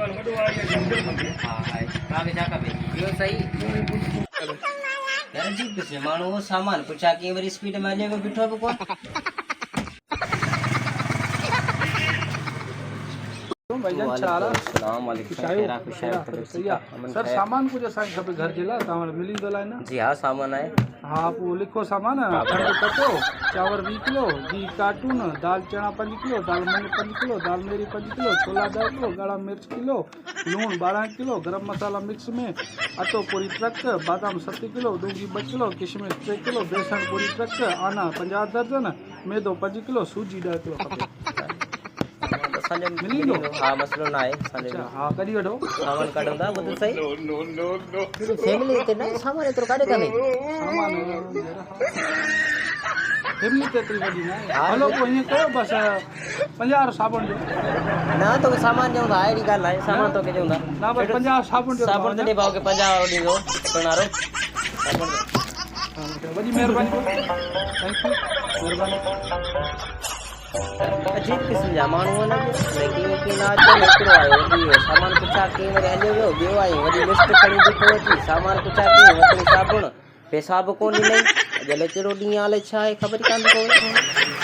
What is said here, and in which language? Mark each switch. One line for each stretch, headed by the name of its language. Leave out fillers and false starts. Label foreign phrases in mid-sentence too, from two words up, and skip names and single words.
Sindhi: हाय काके छा खपे इहो सही यार जी किस माण्हू वो सामान पुछा कीअं वरी स्पीड में हले पियो बीठो बि कोन भाईजान छारा अस्सलाम वालेकुम खैरा खुशा सर सामान कुछ असांखे खपे घर जे लाइ तव्हां वटि मिली वेंदो आहे न
Urdu: जी हाँ सामान है
Sindhi: हाँ पोइ लिखो सामान खंडु कटो चांवर 20 किलो घी कार्टून दाल चना 5 किलो दाल मूंग 5 किलो दाल मेरी 5 किलो छोला 10 किलो ॻाढ़ा मिर्च किलो लूण 12 किलो गरम मसाला मिक्स में अटो पूरी ट्रक बादाम 7 किलो डूंगी 2 किलो किशमिश 3 किलो बेसन पूरी ट्रक आना 50 दर्जन मैदो 5 किलो सूजी 10 किलो खपे मिली वेंदो हाँ मसलो ना आहे अच्छा हाँ कढी वठो सामान कढूं था ॿुध सही फैमिली हिते न सामान एतिरो काॾे कान्हे सामान फैमिली ते एतिरी वॾी न आहे हलो पोइ हीअं कयो बसि 50 साबुण ॾियो न तो सामान ॾियूं था अहिड़ी ॻाल्हि आहे सामान तोखे ॾियूं था न बसि 50 साबुण ॾियो साबुण तॾहिं भाउ खे 50 वारो ॾींदो सुञाणो साबुण वॾी महिरबानी
English: thank you
Sindhi: महिरबानी अजीब क़िस्म जा माण्हू आहिनि लेकिन की ना अचनि हिकिड़ो आहे वॾी सामान पुछा कीअं वरी हलियो वियो ॿियो आहे वॾी लिस्ट खणी बीठो अची सामान पुछा कीअं वठणी साबुण पैसा बि कोन ॾिनई अॼु कहिड़ो ॾींहुं हाल छा आहे ख़बर कान थी पवे